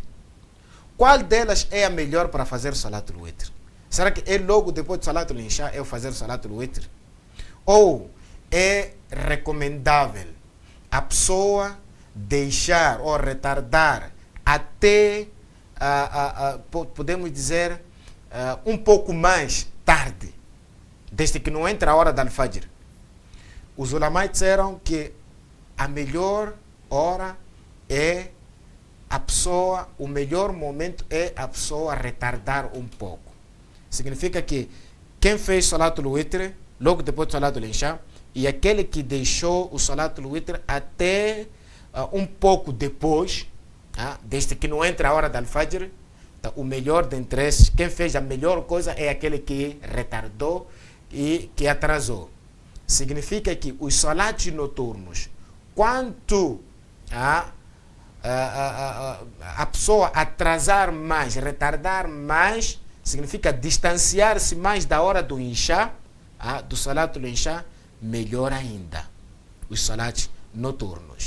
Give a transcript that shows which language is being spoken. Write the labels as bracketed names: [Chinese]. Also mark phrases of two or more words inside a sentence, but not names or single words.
[Portuguese] Qual delas é a melhor para fazer [Arabic] صلاة الوتر? [Portuguese] Será que é logo depois do [Arabic] صلاة العشاء [Portuguese] eu fazer [Arabic] صلاة الوتر? [Portuguese] Ou é recomendável a pessoa deixar ou retardar até, podemos dizer, um pouco mais tarde, desde que não entra a hora da al-fajr? Os ulamais disseram que a melhor hora é a pessoa, o melhor momento é a pessoa retardar um pouco. Significa que quem fez [Arabic] صلاة الوتر [Portuguese] logo depois do [Arabic] صلاة العشاء, [Portuguese] e aquele que deixou o [Arabic] صلاة الوتر [Portuguese] até um pouco depois, Desde que não entra a hora da Al-Fajr, tá, o melhor dentre esses, quem fez a melhor coisa é aquele que retardou e que atrasou. Significa que os salats noturnos, quanto a pessoa atrasar mais, retardar mais, significa distanciar-se mais da hora do Isha, do salat do Isha, melhor ainda, os salats noturnos.